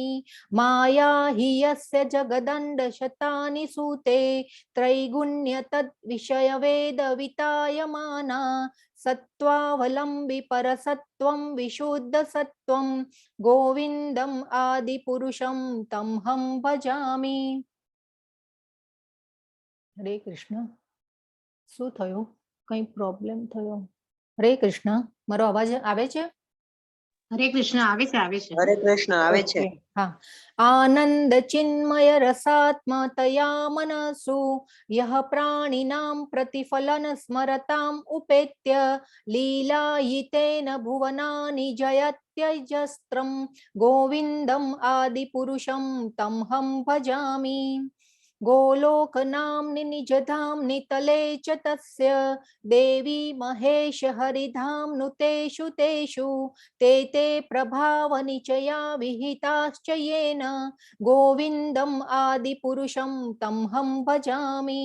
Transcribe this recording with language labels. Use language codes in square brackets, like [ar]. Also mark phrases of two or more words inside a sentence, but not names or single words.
[sa] माया हि यस्य जगदण्ड शतानि सूते त्रैगुण्य तद्विषय वेद वितायमाना सत्त्वावलम्बि परसत्त्वं विशुद्ध सत्त्वं गोविन्दम् आदिपुरुषं तमहं भजामि। [gu] हरे कृष्ण। શું થયું? કઈ પ્રોબ્લેમ થયો? હરે કૃષ્ણ, મારો અવાજ આવે છે? હરે કૃષ્ણ આવે છે, આવે છે. હરે કૃષ્ણ આવે છે. હા. [sa] આનંદ ચિન્મય રસાત્મતયા મનસુ યહ પ્રાણિનાં પ્રતિફલન સ્મરતામ ઉપેત્ય લીલાયિતેન ભુવનાનિ જયત્યજસ્ત્રમ ગોવિંદમ આદિપુરુષમ તમહં ભજામિ। गोलोक नाम्नि निजधाम्नि तले च तस्य देवी महेश हरिधाम नुतेषु तेषु ते ते प्रभावनिचया विहिताश्च येन गोविन्दम् आदिपुरुषं तमहं भजामि।